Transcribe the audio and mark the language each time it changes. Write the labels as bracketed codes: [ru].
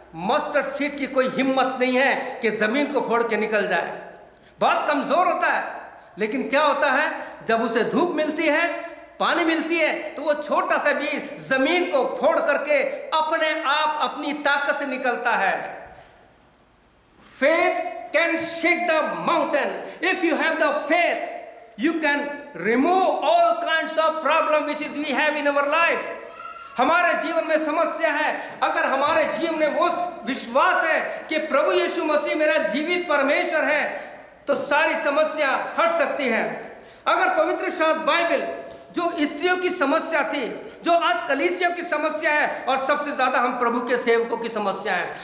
[hi] Mustard seed की कोई हिम्मत नहीं है कि जमीन को फोड़ के निकल जाए, बहुत कमजोर होता है। लेकिन क्या होता है, जब उसे धूप मिलती है, पानी मिलती है, तो वो छोटा सा बीज जमीन को फोड़ करके अपने आप अपनी ताकत से निकलता है। [en] Faith can shake the mountain. If you have the faith, you can remove all kinds of problem which is we have in our life. [hi] हमारे जीवन में समस्या है, अगर हमारे जीवन में वो विश्वास है कि प्रभु यीशु मसीह मेरा जीवित परमेश्वर है, तो सारी समस्या हट सकती है। अगर पवित्र शास्त्र बाइबल जो स्त्रियों की समस्या थी, जो आज कलीसियों की समस्या है, और सबसे ज्यादा हम प्रभु के सेवकों की समस्या है।